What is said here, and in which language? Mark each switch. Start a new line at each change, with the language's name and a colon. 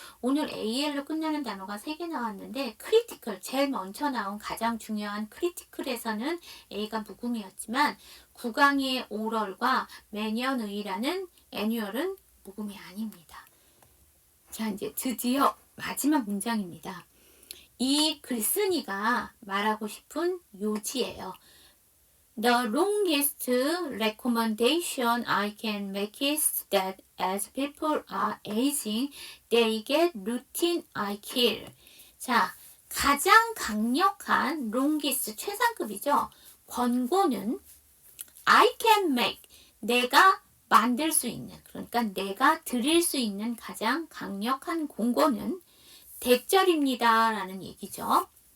Korean: 오늘 AL로 끝나는 단어가 3개 나왔는데 critical, 제일 먼저 나온 가장 중요한 critical에서는 A가 묵음이었지만 구강의 오럴과 매년의라는 annual은 묵음이 아닙니다. 자, 이제 드디어 마지막 문장입니다. 이 글쓴이가 말하고 싶은 요지예요.
English: The longest recommendation I can make is that as people are aging, they get routine eye care.
Korean: 자, 가장 강력한 longest 최상급이죠. 권고는
English: I can make,
Korean: 내가 만들 수 있는, 그러니까 내가 드릴 수 있는 가장 강력한 공고는 대절입니다. 라는 얘기죠.